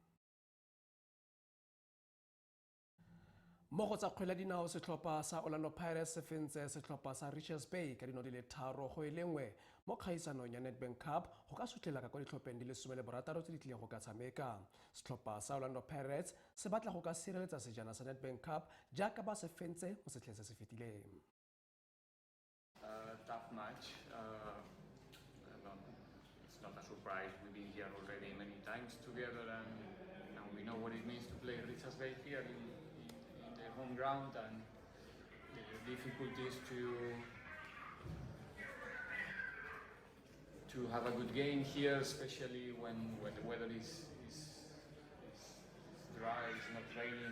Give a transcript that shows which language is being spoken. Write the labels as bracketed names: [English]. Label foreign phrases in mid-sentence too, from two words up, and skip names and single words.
[Tswana] Mo go tsa kgwele dinao setlhopha sa Olrando Pirates se fentse setlhopha sa Richards Bay ka dino di le 3-1 mo kgaisanong ya Nedbank Cup go ka sutlela ka kwa ditlhopheng di le 16 tse di tlileng go ka tshameka. Setlhopha sa Olrando Pirates se batla go ka sireletsa sejana sa Nedbank Cup jaaka ba se fentse mo setlheng se se fetileng. [English] Tough match. It's not a surprise. We've been here already many times together, and we know what it means to play Richards Bay here in the home ground, and the difficulties to have a good game here, especially when the weather is dry, it's not raining.